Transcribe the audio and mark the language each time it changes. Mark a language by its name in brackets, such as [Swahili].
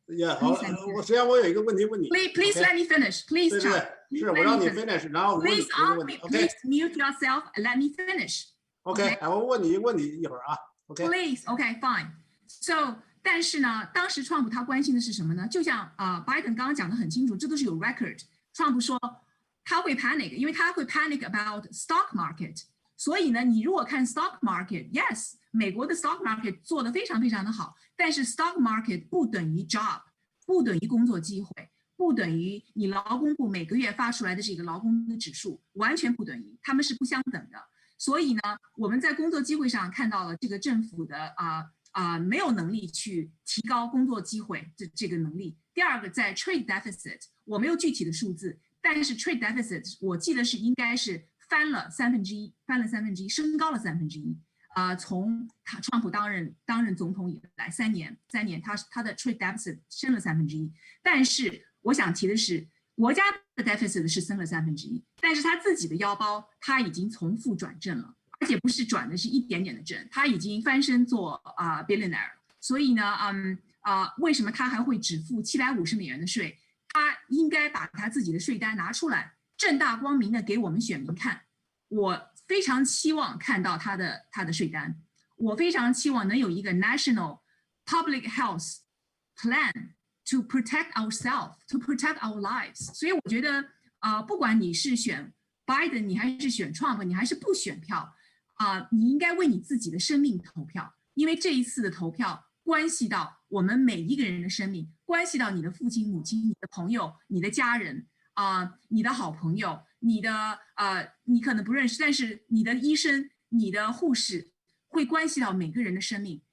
[Chinese] Yeah, 好，实际上我有一个问题问你。 [English] Please let me finish. Please, Chuck. [Chinese] 是我让你 finish， 然后我问你一个问题。 [English] Please mute yourself and let me finish. [Chinese] OK， 我问你一个问题一会儿啊。 OK。 [English] Please, OK, fine. [Chinese] So， 但是呢，当时川普他关心的是什么呢？就像Biden 刚刚讲的很清楚，这都是有 record。川普说他会 panic， 因为他会 [English] panic about stock market。 [Chinese] 所以呢，你如果看 stock market，yes， 美国的 stock market 做得非常非常的好，但是 stock market 不等于 job， 不等于工作机会，不等于你劳工部每个月发出来的这个劳工的指数，完全不等于，他们是不相等的。所以呢，我们在工作机会上看到了这个政府的没有能力去提高工作机会这个能力。第二个，在 trade deficit， 我没有具体的数字，但是 trade deficit 我记得是应该是翻了1/3，升高了1/3。从川普担任总统以来3年，他的 trade deficit 升了1/3。但是我想提的是，国家的 deficit 是升了1/3，但是他自己的腰包他已经从负转正了，而且不是转的是一点点的正，他已经翻身做billionaire。所以呢，为什么他还会只付750美元的税？他应该把他自己的税单拿出来，正大光明的给我们选民看。我非常期望看到他的税单，我非常期望能有一个 [English] national public health plan to protect ourselves, to protect our lives。 [Chinese] 所以我觉得不管你是选 Biden， 你还是选 Trump， 你还是不选票你应该为你自己的生命投票，因为这一次的投票关系到我们每一个人的生命，关系到你的父亲、母亲、你的朋友、你的家人你的好朋友，你的你可能不认识，但是你的医生、你的护士会关系到每个人的生命。